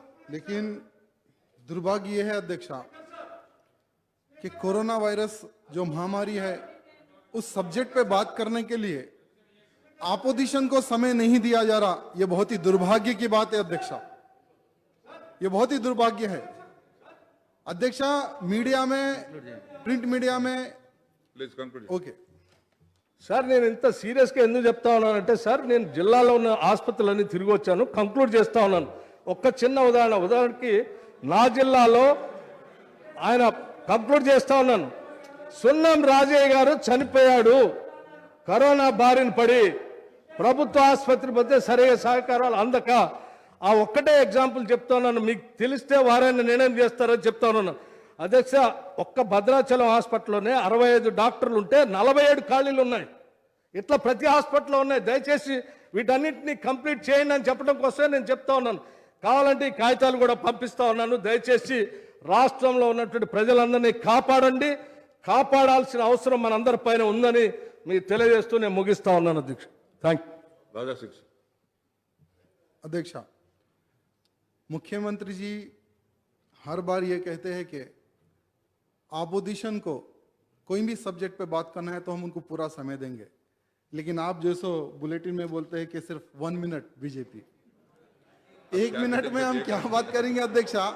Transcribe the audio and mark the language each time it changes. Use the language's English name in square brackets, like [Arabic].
[Hindi] लेकिन दुर्भाग्य यह है अध्यक्ष कि कोरोना वायरस जो महामारी है उस सब्जेक्ट पे बात करने के लिए अपोजिशन को समय नहीं दिया जा रहा, यह बहुत ही दुर्भाग्य की बात है अध्यक्ष, यह बहुत ही दुर्भाग्य है अध्यक्ष। मीडिया में, प्रिंट मीडिया में ఓకే [Telugu] సార్, నేను ఇంత సీరియస్గా ఎందుకు చెప్తా ఉన్నానంటే సార్, నేను జిల్లాలో ఉన్న ఆసుపత్రులన్నీ తిరిగి వచ్చాను, కంక్లూడ్ చేస్తా ఉన్నాను. ఒక్క చిన్న ఉదాహరణకి నా జిల్లాలో ఆయన కంక్లూడ్ చేస్తా ఉన్నాను. సున్నం రాజయ్య గారు చనిపోయాడు కరోనా బారిన పడి, ప్రభుత్వ ఆసుపత్రి మధ్య సరైన సహకారాలు అందక. ఆ ఒక్కటే ఎగ్జాంపుల్ చెప్తా ఉన్నాను, మీకు తెలిస్తే వారైనా నిర్ణయం చేస్తారని చెప్తా ఉన్నాను అధ్యక్ష. ఒక్క భద్రాచలం హాస్పిటల్లోనే 65 డాక్టర్లు ఉంటే 47 ఖాళీలు ఉన్నాయి. ఇట్లా ప్రతి హాస్పిటల్లో ఉన్నాయి. దయచేసి వీటన్నిటిని కంప్లీట్ చేయండి అని చెప్పడం కోసమే నేను చెప్తా ఉన్నాను. కావాలంటే ఈ కాగితాలు కూడా పంపిస్తా ఉన్నాను. దయచేసి రాష్ట్రంలో ఉన్నటువంటి ప్రజలందరినీ కాపాడండి. కాపాడాల్సిన అవసరం మనందరి పైన ఉందని మీకు తెలియజేస్తూ నేను ముగిస్తా ఉన్నాను అధ్యక్ష. [English] Thank you. [Hindi] राजा सिंह अध्यक्ष, मुख्यमंत्री जी हर बार ये कहते हैं कि ऑपोजिशन को कोई भी सब्जेक्ट पे बात करना है तो हम उनको पूरा समय देंगे, लेकिन आप जो सो बुलेटिन में बोलते हैं कि सिर्फ 1 मिनट बीजेपी, 1 मिनट में हम क्या बात करेंगे अध्यक्ष?